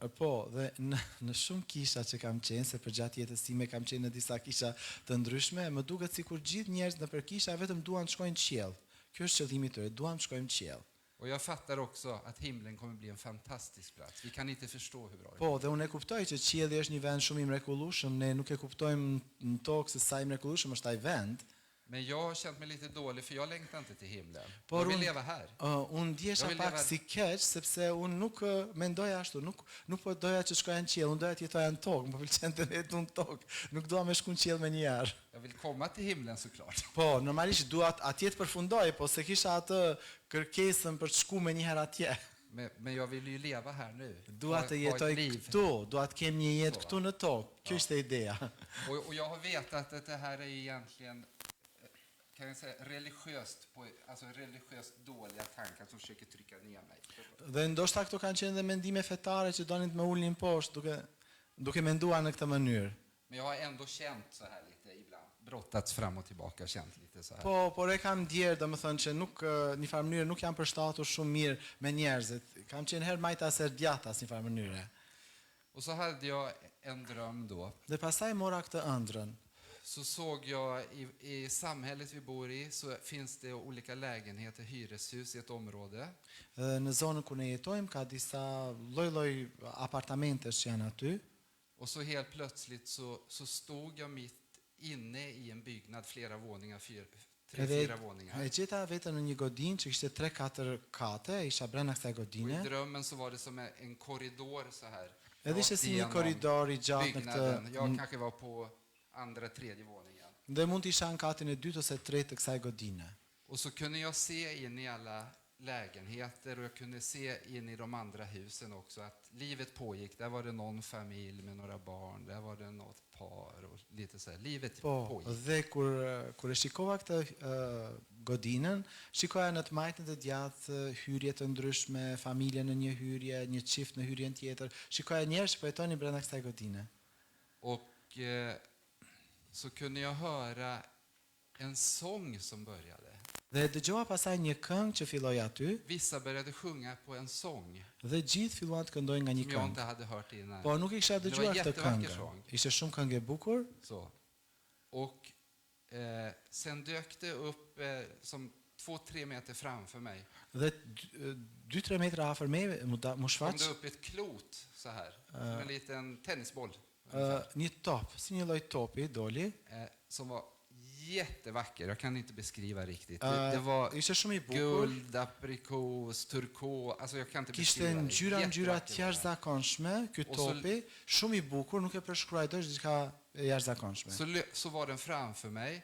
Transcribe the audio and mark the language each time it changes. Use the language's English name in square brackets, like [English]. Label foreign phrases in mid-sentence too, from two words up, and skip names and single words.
[Albanian] Po, dhe në shumë kisha që kam qenë, se për gjatë jetës time kam qenë në disa kisha të ndryshme, më duket sikur gjithë njerëzit nëpër kisha vetëm duan të shkojnë në qiell. Ky është qëllimi i tyre, duan të shkojnë në qiell. [Swedish] Och jag fattar också att himlen kommer bli en fantastisk plats. Vi kan inte förstå hur bra det är. [Albanian] Po, dhe unë e kuptoj që qielli është një vend shumë i mrekullueshëm, ne nuk e kuptojmë në tokë se sa i mrekullueshëm është ai vend. [Swedish] Men jag har känt mig lite dålig för jag längtar inte till himlen. [Albanian] Por [Swedish] Jag vill [Albanian] unë [Swedish] leva här. [Albanian] Unë ndjesha Jo, pak [Swedish] leva- [Albanian] si keq sepse unë nuk mendoja ashtu, nuk po doja që shkoja në qiell, unë doja të jetoja në tokë, më pëlqente të jetë në tokë. Nuk dua me shku në qiell më një herë. [Swedish] Jag vill komma till himlen såklart. [Albanian] Po, normalisht dua atje të përfundoj, po se kisha atë kërkesën për të shku me një herë atje. [Swedish] Men jag vill ju leva här nu. [Albanian] Dua të [Swedish] Ha [Albanian] jetoj [Swedish] ett liv. [Albanian] këtu, dua të kem një jetë këtu në tokë. Kjo ishte ideja. [Swedish] Och jag har vetat att det här är egentligen, kan jag säga, alltså religiöst dåliga tankar som försöker trycka ner mig. [Albanian] Dhe ndoshta këto kanë qenë dhe mendime fetare që donin të më ulnin poshtë duke menduar në këtë mënyrë. [Swedish] Men jag har ändå känt så här lite ibland. Brottats fram och tillbaka, känt lite så här. [Albanian] Por e kam ndjerë, domethënë që nuk në një farë mënyrë nuk jam përshtatur shumë mirë me njerëzit. Kam qenë herë majtas herë djathtas në një farë mënyrë. [Swedish] Och så hade jag en dröm då. [Albanian] Dhe pastaj mora këtë ëndrrën. [Swedish] Så såg jag i samhället vi bor i så finns det olika lägenheter, hyreshus i ett område. [Albanian] Në zonën ku ne jetojmë ka disa lloj-lloj apartamentesh që janë aty. [Swedish] Och så helt plötsligt så stod jag mitt inne i en byggnad, flera våningar, 3-4 våningar. [Albanian] E gjeta veten në një godinë që kishte 3-4 kate, isha brenda kësaj [Swedish] Och [Albanian] godine. [Swedish] i drömmen så var det som en korridor så här. [Albanian] Edhe ishte [Swedish] rakt [Albanian] si një [Swedish] igenom [Albanian] korridor I gjatë në [Swedish] byggnaden. [Albanian] këtë. [Swedish] Jag kanske var på andra, tredje våningen. [Albanian] Dhe mund të isha në katin e dytë ose tretë të kësaj godine. [Swedish] Och så kunde jag se in i alla lägenheter och jag kunde se in i de andra husen också att livet pågick. Där var det någon familj med några barn, där var det något par och lite så här. Livet pågick. [Albanian] Dhe kur e shikova këtë godinën, shikoja në të majtën të djathtë hyrje të ndryshme, familje në një hyrje, një çift në hyrjen tjetër. Shikoja njerëz që po jetonin brenda kësaj godine. [Swedish] Och så kunde jag höra en sång som började. [Albanian] Dhe dëgjova pasaj një këngë që filloi aty, [Swedish] Vissa började sjunga på en sång [Albanian] dhe gjithë filluan të këndojnë nga një [Swedish] som jag [Albanian] këngë. [Swedish] inte hade hört innan. [Albanian] Po nuk I kisha [Swedish] Det var [Albanian] dëgjuar këtë [Swedish] jättevacker [Albanian] këngë. [Swedish] sång. [Albanian] Ishte shumë këngë e bukur. [Swedish] Så. Och sen dök det upp som 2-3 meter framför mig. [Albanian] Dhe 2-3 metra afër me mu [Swedish] Kom [Albanian] shfaq [Swedish] det upp ett klot så här, som en liten tennisboll. [Albanian] një top, si një lloj topi doli. [Swedish] Som var jättevacker. Jag kan inte beskriva riktigt. Det var [Albanian] Ishte shumë I bukur. [Swedish] guld, aprikos, turkos. Alltså jag kan inte [Albanian] Kishte [Swedish] beskriva det. [Albanian] ngjyra të [Swedish] Jättevacker var det. [Albanian] jashtëzakonshme, ky Ose- topi, shumë I bukur, nuk e përshkruaj dot diçka e jashtëzakonshme. [Swedish] Så var den framför mig.